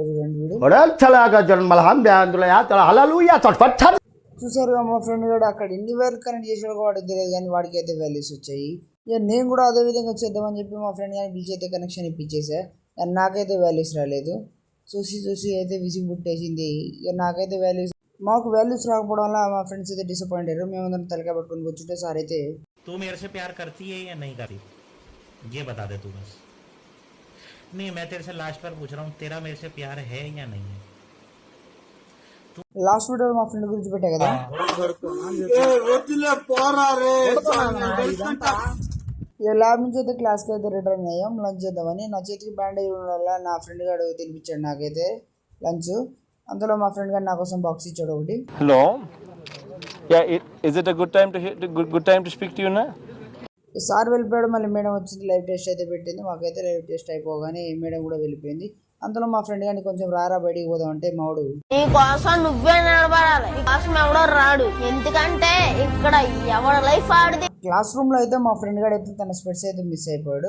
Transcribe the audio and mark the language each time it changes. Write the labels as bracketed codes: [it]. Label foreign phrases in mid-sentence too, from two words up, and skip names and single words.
[te] చూడండి వీడు చూసారుగా మా ఫ్రెండ్ గారు అక్కడ ఎన్ని వేలు కనెక్ట్ చేసాడు వాడికి తెలియదు, కానీ వాడికి అయితే వాల్యూస్ వచ్చాయి. ఇక నేను కూడా అదే విధంగా చేద్దామని చెప్పి మా ఫ్రెండ్ కానీ పిలిచి అయితే కనెక్షన్ ఇప్పించేసా, కానీ నాకైతే వాల్యూస్ రాలేదు. చూసి అయితే విసిగి పుట్టేసింది. ఇక నాకైతే మాకు వాల్యూస్ రాకపోవడం వల్ల మా ఫ్రెండ్స్ అయితే డిసప్పాయింట్ అయ్యారు. మేమందరం తలకాయ పట్టుకొని కూర్చుంటే సార్ అయితే [hi] तू मेरे से प्यार करती है या नहीं करती, ये बता दे तू बस. नहीं, मैं तेरे से लास्ट बार पूछ रहा हूँ, तेरा मेरे से प्यार है या नहीं है. [en] last video [te] మా ఫ్రెండ్ గురించి పెట్టా కదా, ఇక ల్యాబ్ నుంచి అయితే క్లాస్కి అయితే రిటర్న్ అయ్యాం లంచ్ చేద్దామని. నా చేతికి బ్యాండేజ్ ఉండడం వల్ల నా ఫ్రెండ్ గారు తినిపించాడు నాకైతే లంచ్. అందులో మా ఫ్రెండ్ గారు నా కోసం బాక్స్ ఇచ్చాడు ఒకటి. [en] Hello, ya, is it good time to speak to you na? [te] సార్ వెళ్ళిపోయాడు. మళ్ళీ మేడం వచ్చింది, [en] live test [te] అయితే పెట్టింది. మాకైతే [en] live test [te] అయిపోగానే మేడం కూడా వెళ్ళిపోయింది. అందులో మా ఫ్రెండ్ గారిని కొంచెం రారా బయటికి పోదాం అంటే మావాడు నీ కోసం నువ్వే నిలబడాలి, నీ కోసం ఎవడో రాడు, ఎందుకంటే ఇక్కడ ఎవరి లైఫ్ ఆడిది. [en] class room [te] లో అయితే మా ఫ్రెండ్ గారు అయితే తన స్పెట్స్ అయితే మిస్ అయిపోయాడు.